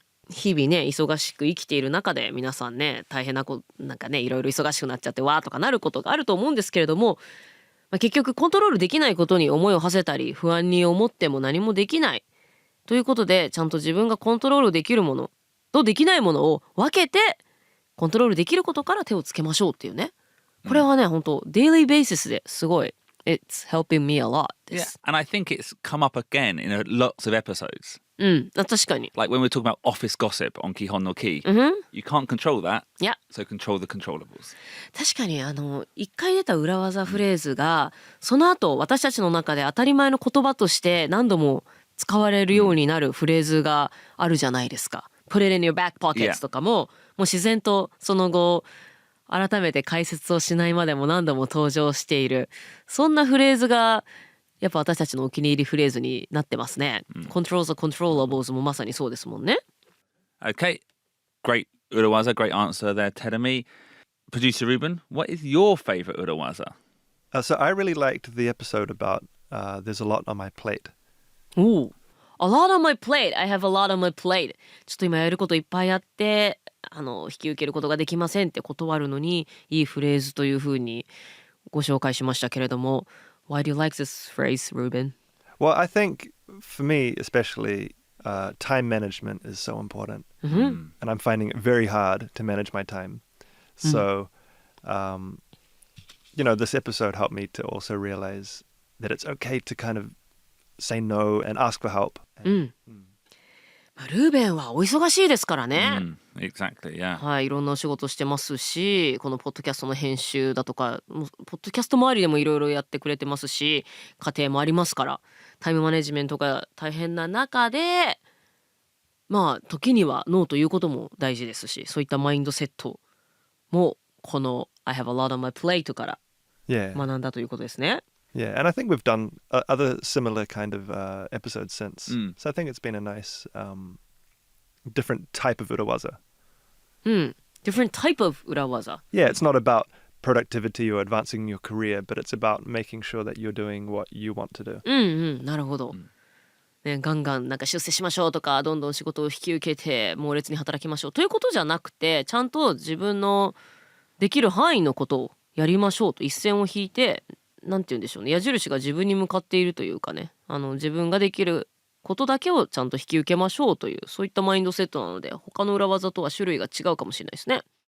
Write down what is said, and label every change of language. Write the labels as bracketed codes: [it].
[ja] 日々ね忙しく生きている中で皆さんね大変ななんかねいろいろ忙しくなっちゃってわーとかなることがあると思うんですけれども、結局コントロールできないことに思いを馳せたり不安に思っても何もできないということで、ちゃんと自分がコントロールできるものとできないものを分けてコントロールできることから手をつけましょうっていうね、これはね本当デイリーベーシスですごい [en] It's helping me a lot [ja] で [en] Yeah. [ja] す。 [en] And I think it's come up again in lots of episodes. [ja] 確かに。 [en] Like when we're talking about office gossip on 基本のKEY. You can't control that. Yeah. So control the controllables. [ja] 確かに一回出た裏技フレーズがその後私たちの中で当たり前の言葉として何度も使われるようになるフレーズがあるじゃないですか。 [en] Put it in your back pockets [ja] とかも、もう自然とその後改めて解説をしないまでも何度も登場している、そんなフレーズがやっぱ私たちのお気に入りフレーズになってますね。 [en] Control the controllables [ja] もまさにそうですもんね。 [en] Okay. Great urawaza. Great answer there, Terumi. Producer Ruben, what is your favourite urawaza? So I really liked the episode about there's a lot on my plate. A lot on my plate. I have a lot on my plate. [ja] ちょっと今やることいっぱいあって引き受けることができませんって断るのにいいフレーズというふうにご紹介しましたけれども、 [en] Why do you like this phrase, Ruben? Well, I think for me especially, time management is so important. And I'm finding it very hard to manage my time. So, this episode helped me to also realize that it's okay to kind of say no and ask for help. [ja] ルーベンはお忙しいですからね。 [en] Exactly, yeah. [ja] はい、いろんなお仕事してますし、このポッドキャストの編集だとか、ポッドキャスト周りでもいろいろやってくれてますし、家庭もありますから、タイムマネジメントが大変な中で、時にはノーということも大事ですし、そういったマインドセットもこの [en] I have a lot on my plate [ja] から学んだということですね。 [en] Yeah, and I think we've done other similar kind of episodes since. So I think it's been a nice different type of urawaza. Different type of 裏技. Yeah, it's not about productivity or advancing your career, but it's about making sure that you're doing what you want to do. [ja] なるほど。ね、ガンガンなんか出世しましょうとかどんどん仕事を引き受けて猛烈に働きましょうということじゃなくて、ちゃんと自分のできる範囲のことをやりましょうと一線を引いて、なんて言うんでしょうね、矢印が自分に向かっているというかね、自分ができることだけをちゃんと引き受けましょうという、そういったマインドセットなので、他の裏技とは種類が違うかもしれないですね。